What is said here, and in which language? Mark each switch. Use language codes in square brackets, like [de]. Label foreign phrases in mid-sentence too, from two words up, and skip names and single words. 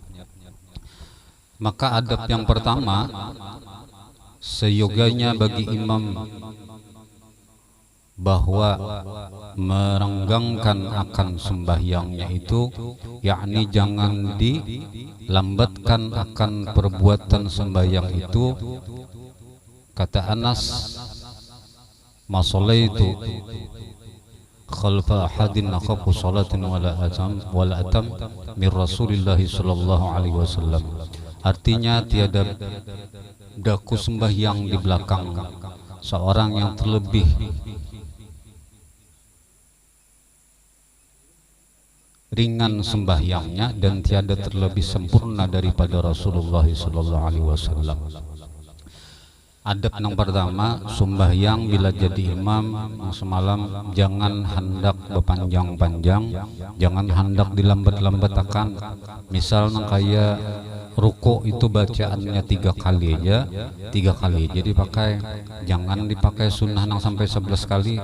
[ms] Maka adab yang pertama, seyoganya bagi imam bahwa merenggangkan akan sembahyangnya itu, yakni jangan dilambatkan akan perbuatan sembahyang itu. [ar] Kata Anas, ما صليت خلف أحد أخف صلاة ولا أتم من رسول الله صلى الله عليه وسلم. [ms] Artinya tiada daku sembahyang di belakang seorang yang terlebih ringan sembahyangnya dan tiada terlebih sempurna daripada Rasulullah [ar] صلى الله عليه وسلم. [ms] Adab yang pertama, sembahyang bila jadi imam semalam jangan hendak berpanjang-panjang, jangan hendak dilambat-lambatakan. [bjn] Misal kayak ruku itu bacaannya 3 kali aja, 3 kali jadi pakai, jangan dipakai sunnah nang sampai 11 kali.